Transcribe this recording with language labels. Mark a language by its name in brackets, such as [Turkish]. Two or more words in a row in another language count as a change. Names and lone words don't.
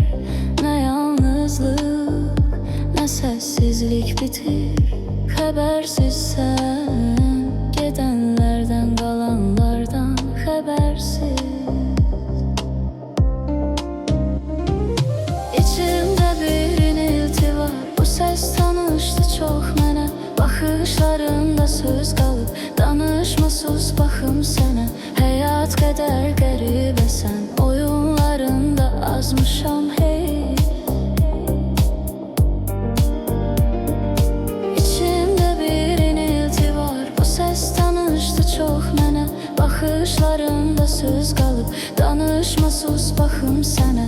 [Turkish] Ne yalnızlık, ne sessizlik bitir. Habersizsen, gidenlerden kalanlardan habersiz. İçimde bir inilti var, bu ses tanıştı çok mənə. [Azerbaijani] Baxışlarında söz qalıb, danışma sus baxım sənə. Həyat qədər qəribəsən, oyunlarında azmışam hey. Çox mənə, baxışlarında söz qalıb, danışma sus baxım sənə.